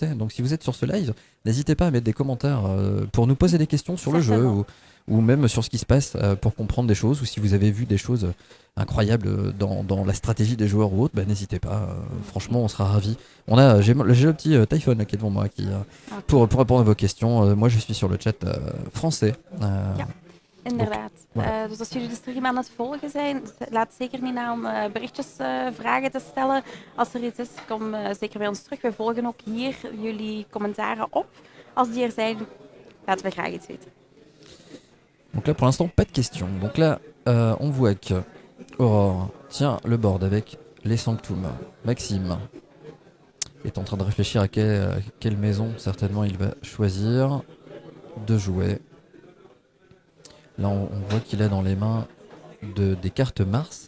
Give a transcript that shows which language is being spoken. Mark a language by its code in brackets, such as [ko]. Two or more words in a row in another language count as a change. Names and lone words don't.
[fr] Donc si vous êtes sur ce live, n'hésitez pas à mettre des commentaires pour nous poser des questions sur le jeu ou même sur ce qui se passe pour comprendre des choses, ou si vous avez vu des choses incroyables dans la stratégie des joueurs ou autre, n'hésitez pas. Franchement, on sera ravis. J'ai le petit Typhon qui est devant moi pour répondre à vos questions. Moi, je suis sur le chat français. [nl] Ja. Inderdaad. Dus als jullie de stream aan het volgen zijn, laat zeker niet na om berichtjes, vragen te stellen. Als er iets is, kom zeker bij ons terug. Wij volgen ook hier jullie commentaren op. Als die er zijn, laten we graag iets weten. [fr] Donc là, pour l'instant, pas de questions. Donc là, on voit que Aurore tient le board avec les Sanctum. Maxime est en train de réfléchir à quelle maison, certainement, il va choisir de jouer. Là, on voit qu'il a dans les mains des cartes Mars.